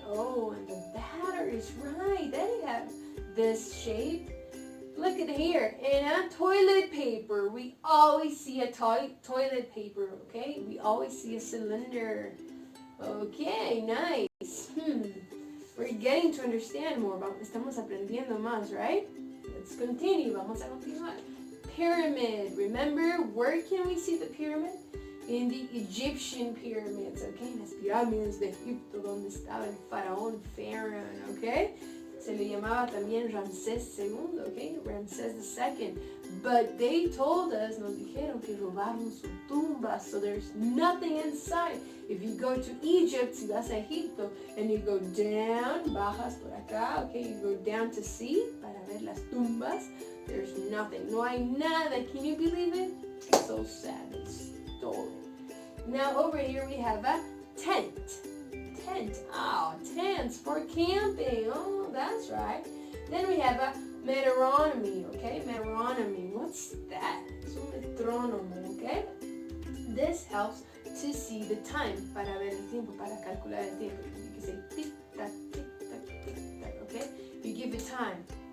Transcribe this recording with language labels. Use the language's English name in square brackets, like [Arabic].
[English] Oh, and the batteries, right? They have this shape. Look at here. In a toilet paper, we always see a toilet paper, okay? We always see a cylinder. Okay, nice. We're getting to understand more. [Spanish] Estamos aprendiendo más, right? [English] Let's continue. [Spanish] Vamos a continuar. [English] Pyramid. Remember, where can we see the pyramid? In the Egyptian pyramids, okay? [Spanish] En las pirámides de Egipto, donde estaba el faraón Pharaoh, okay? Se le llamaba también Ramsés II, okay? [English] Ramsés II. But they told us, [Spanish] nos dijeron que robaron su tumba, [English] so there's nothing inside. If you go to Egypt, [Spanish] si vas a Egipto, [English] and you go down, [Spanish] bajas por acá, [English] okay? You go down to see, [Spanish] para ver las tumbas, [English] there's nothing. [Spanish] No hay nada. [English] Can you believe it? It's so sad. They stole it. Now over here we have a tent. Oh, tents for camping. Oh, that's right. Then we have a Meteoronomy, okay? Meteoronomy. What's that? [Spanish] Es un metrónomo, okay? [English] This helps to see the time, [Spanish] para ver el tiempo, [English] para calcular el tiempo. You can say tic-tac, tic-tac, tic-tac, okay? You give it time.